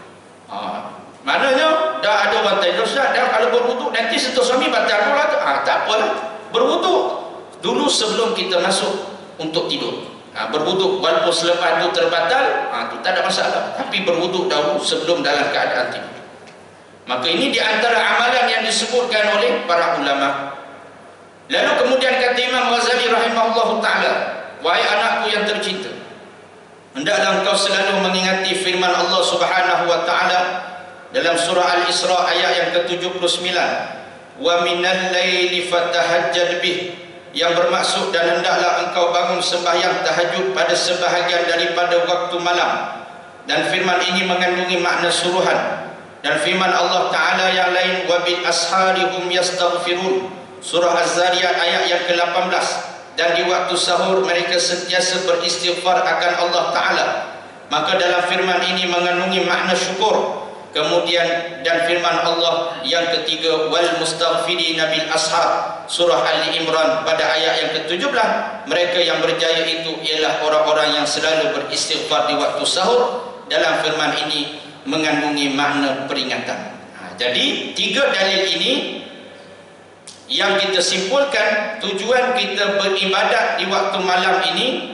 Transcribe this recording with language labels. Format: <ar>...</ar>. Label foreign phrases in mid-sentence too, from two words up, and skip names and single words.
<ms>Maknanya dah ada orang tanya, Ustaz, dah kalau berwuduk nanti sentuh suami batal pula. Tak apalah. Berwuduk dulu sebelum kita masuk untuk tidur. Berwuduk walaupun selepas itu terbatal, itu tak ada masalah. Tapi berwuduk dahulu sebelum dalam keadaan tidur. Maka ini di antara amalan yang disebutkan oleh para ulama. Lalu kemudian kata Imam Ghazali</ms> <ar>رحمه الله تعالى,</ar> <ms>wahai anakku yang tercinta, hendaklah engkau selalu mengingati firman</ms> <ar>الله سبحانه وتعالى</ar> <ms>dalam surah Al-Isra ayat yang ke-79,</ms> <ar>ومن الليل فتهجد به,</ar> <ms>yang bermaksud dan hendaklah engkau bangun sembahyang tahajud pada sebahagian daripada waktu malam. Dan firman ini mengandungi makna suruhan. Dan firman</ms> <ar>الله تعالى</ar> <ms>yang lain,</ms> <ar>وبالأسحار هم يستغفرون,</ar> <ms>surah Az-Zariyat ayat yang ke-18, dan di waktu sahur mereka sentiasa beristighfar akan</ms> <ar>الله تعالى.</ar> <ms>Maka dalam firman ini mengandungi makna syukur. Kemudian dan firman Allah yang ketiga,</ms> <ar>والمستغفرين بالأسحار,</ar> <ms>surah Ali Imran pada ayat yang ke-17, mereka yang berjaya itu ialah orang-orang yang selalu beristighfar di waktu sahur. Dalam firman ini mengandungi makna peringatan. Jadi tiga dalil ini yang kita simpulkan tujuan kita beribadat di waktu malam ini.</ms>